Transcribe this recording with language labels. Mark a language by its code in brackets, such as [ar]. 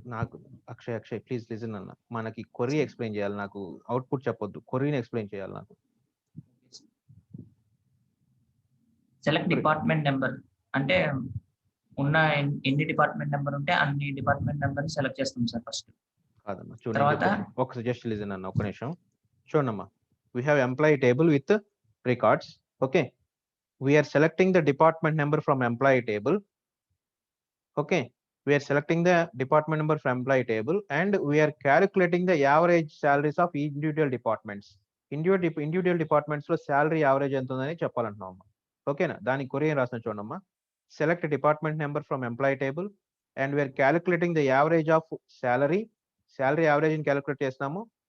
[te] నాకు Akshay please listen అన్న, మనకి క్వరీ ఎక్స్ప్లెయిన్ చేయాలి, నాకు అవుట్పుట్ చెప్పొద్దు, క్వరీని ఎక్స్ప్లెయిన్ చేయాలి నాకు. సెలెక్ట్ డిపార్ట్మెంట్ నెంబర్ అంటే ఉన్న ఎన్ని డిపార్ట్మెంట్ నెంబర్ ఉంటే అన్ని డిపార్ట్మెంట్ నెంబర్ సెలెక్ట్ చేస్తాం సార్ ఫస్ట్. కాదమ్మా చూడండి, ఒకసారి జస్ట్ లిజన్ అన్న, ఒక్క నిమిషం చూడమ్మా. [en] We have employee table with records. Okay, we are selecting the department number from employee table. Okay, we are selecting the department number from employee table and we are calculating the average salaries of individual departments. [te] Individual departments లో salary average ఎంత ఉందని చెప్పాలంటున్నాం. ఓకేనా, దానికి Korean రాసిన చూడమ్మా. [en] Select department number from employee table and we are calculating the average of salary average [te] ని calculate చేస్తాము.